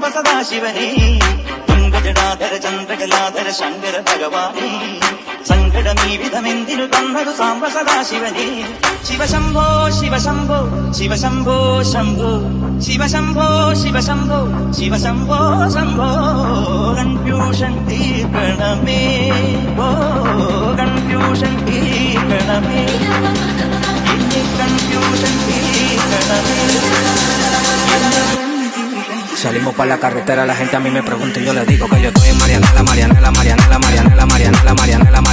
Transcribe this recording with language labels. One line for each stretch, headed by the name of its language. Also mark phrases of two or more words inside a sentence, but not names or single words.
Malayalam: സദാശിവനേ തുങ്കജടാധര ചന്ദ്രകലാധര ശങ്കര ഭഗവാനേ സങ്കടമീ വിധമെന്തിനു തന്നതു സാംബ സദാശിവനേ ശിവശംഭോ ശിവശംഭോ ശിവശംഭോ ശംഭോ ശിവശംഭോ ശിവശംഭോ ശിവശംഭോ ശംഭോ കൺഫ്യൂഷൻ തീർക്കണമേ ഓ കൺഫ്യൂഷൻ തീർക്കണമേ കൺഫ്യൂഷൻ തീർക്കണമേ.
Spanish: Salimos pa' la carretera, la gente a mí me pregunta y yo le digo que yo estoy en Marianela, Marianela, Marianela, Marianela, Marianela, Marianela.